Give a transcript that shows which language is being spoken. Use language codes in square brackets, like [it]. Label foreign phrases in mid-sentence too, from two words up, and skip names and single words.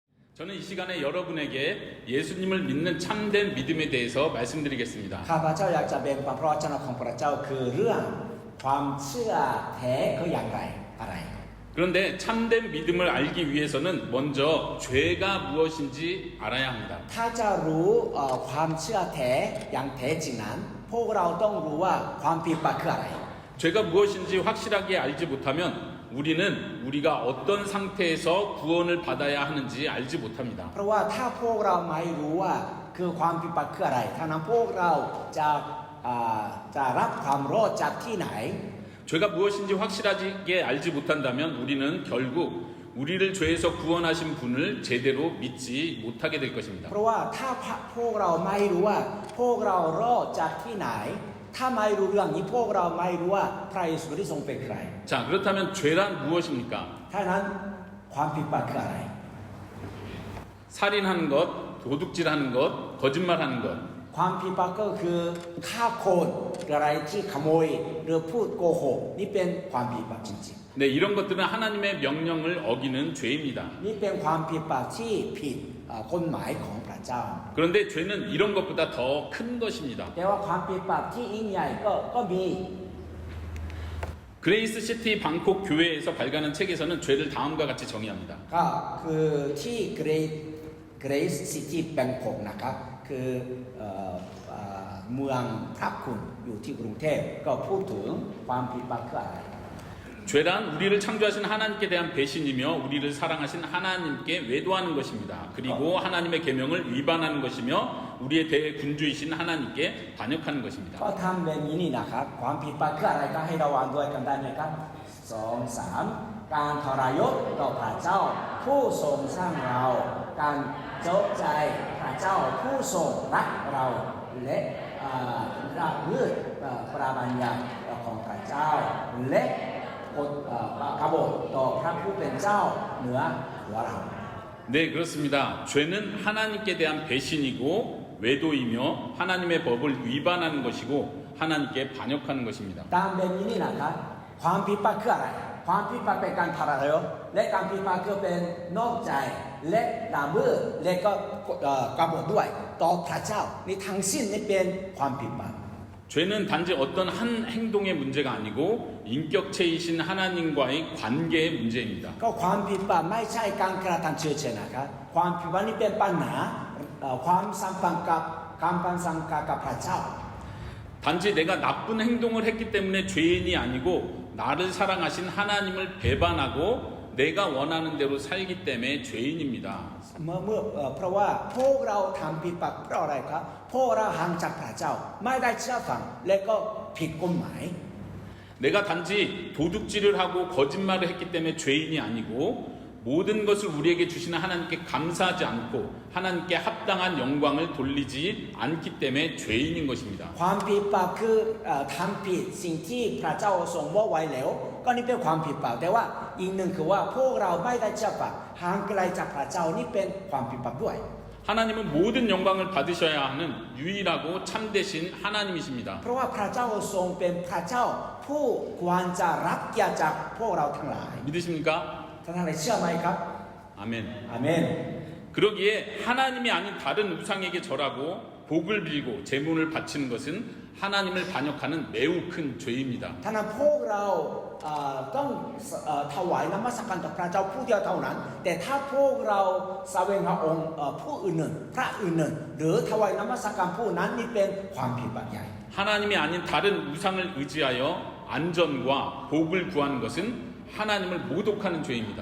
[ko] 저는 이 시간에 여러분에게 예수님을 믿는 참된 믿음에 대해서 말씀드리겠습니다. [th] ข้าพเจ้าอยากจะแบ่งปันพระวจนะของพระเจ้าคือเรื่องความเชื่อแท้คืออย่างไรอะไร [ko] 그런데 참된 믿음을 알기 위해서는 먼저 죄가 무엇인지 알아야 합니다. [th] ถ้าจะรู้ความเชื่อแท้อย่างแท้จริงนั้นพวกเราต้องรู้ว่าความผิดบาปคืออะไร [ko] 죄가 무엇인지 확실하게 알지 못하면 우리는 우리가 어떤 상태에서 구원을 받아야 하는지 알지 못합니다. [th] เพราะว่าถ้าพวกเราไม่รู้ว่าคือความผิดบาปคืออะไรถ้านั้นพวกเราจะรับความรอดจากที่ไหน [ko] 죄가 무엇인지 확실하게 알지 못한다면 우리는 결국 우리를 죄에서 구원하신 분을 제대로 믿지 못하게 될 것입니다. [th] เพราะว่าถ้าพวกเราไม่รู้ว่าพวกเรารอดจากที่ไหนถ้าไม่รู้เรื่องนี้พวกเราไม่รู้ว่าพระเยซูที่ทรงเป็นใคร [ko] 자, 그렇다면 죄란 무엇입니까? [th] ถ้านั้นความผิดบาปคืออะไร [ko] 살인하는 것, 도둑질하는 것, 거짓말하는 것. [th] ความผิดบาปก็คือฆ่าคนอะไรที่ขโมยหรือพูดโกหกนี่เป็นความผิดบาปจริง [ko] 네, 이런 것들은 하나님의 명령을 어기는 죄입니다. [th] ๆนี่เป็นความผิดบาปที่ผิดกฎหมายของพระเจ้า [ko] 그런데 죄는 이런 것보다 더 큰 것입니다. [th] แต่ว่าความผิดบาปที่ยิ่งใหญ่ก็มี [ko] 그레이스 시티 방콕 교회에서 발간한 책에서는 죄를 다음과 같이 정의합니다. [th] ก็คือที่เกรซซิตี้แบงคอกนะครับคือเมืองพระคุณอยู่ที่กรุงเทพก็พูดถึงความผิดบาปคืออะไร [ko] 죄란 우리를 창조하신 하나님께 대한 배신이며 우리를 사랑하신 하나님께 외도하는 것입니다. 그리고 하나님의 계명을 위반하는 것이며 우리의 대군주이신 하나님께 반역하는 것입니다. [th] ก็ทำแบบนี้นี่นะครับความผิดบาปคืออะไรก็ให้ระวังด้วยกันได้ไหมครับ2-3การทรยศต่อพระเจ้าผู้ทรงสร้างเราการเจ้าใจพระเจ้าผู้ทรงรักเราและละเมิดพระบัญญัติของพระเจ้าและกบฏต่อพระผู้เป็นเจ้าเหนือหัวเรา [ko] 네, 그렇습니다. 죄는 하나님께 대한 배신이고 외도이며 하나님의 법을 위반하는 것이고 하나님께 반역하는 것입니다. [th] ตามแบบนี้นี่นะครับความผิดบาปคืออะไรความผิดบาปเป็นการทรยศและการผิดบาปคือเป็นนอกใจและละเมิดและก็กบฏด้วยต่อพระเจ้านี่ทั้งสิ้นนี่เป็นความผิดบาป [ko] 죄는 단지 어떤 한 행동의 문제가 아니고 인격체이신 하나님과의 관계의 문제입니다. [th] ก็ความผิดบาปไม่ใช่การกระทำเฉยๆนะครับความผิดบาปนี่เป็นปัญหาความสัมพันธ์กับการพันสังกัดกับพระเจ้า [ko] 단지 내가 나쁜 행동을 했기 때문에 죄인이 아니고 나를 사랑하신 하나님을 배반하고 내가 원하는 대로 살기 때문에 죄인입니다. [th] เพราะว่าพวกเราทำผิดบาปเพราะอะไรครับเพราะเราห่างจากพระเจ้าไม่ได้เชื่อฟังและก็ผิดกฎหมาย [ko] 내가 단지 도둑질을 하고 거짓말을 했기 때문에 죄인이 아니고 모든 것을 우리에게 주시는 하나님께 감사하지 않고 하나님께 합당한 영광을 돌리지 않기 때문에 죄인인 것입니다. [th] ความผิดบาปคือทำผิดสิ่งที่พระเจ้าทรงมอบไว้แล้วก็นี่เป็นความผิดบาปแต่ว่าอีกหนึ่งคือว่าพวกเราไม่ได้เชื่อฟังห่างไกลจากพระเจ้านี่เป็นความผิดบาปด้วย [ko] 하나님은 모든 영광을 받으셔야 하는 유일하고 참되신 하나님이십니다. [th] เพราะว่าพระเจ้าทรงเป็นพระเจ้าผู้ควรจะรับเกียรติจากพวกเราทั้งหลาย [ko] 믿으십니까? [th] ท่านทั้งหลายเชื่อไหมครับ [ko] 아멘. [th] อาเมน [ko] 그러기에 하나님이 아닌 다른 우상에게 절하고 복을 빌고 제물을 바치는 것은 하나님을 반역하는 매우 큰 죄입니다. [th] ท่านพวกเราต้องถวายน้ำมัสการต่อพระเจ้าผู้เดียวเท่านั้นแต่ถ้าพวกเราแสวงหาองค์ผู้อื่นพระอื่นหรือถวายน้ำมัสการผู้นั้นนี่เป็นความผิดบาปใหญ่ [ko] 하나님이 아닌 다른 우상을 의지하여 안전과 복을 구하는 것은 하나님을 모독하는 죄입니다.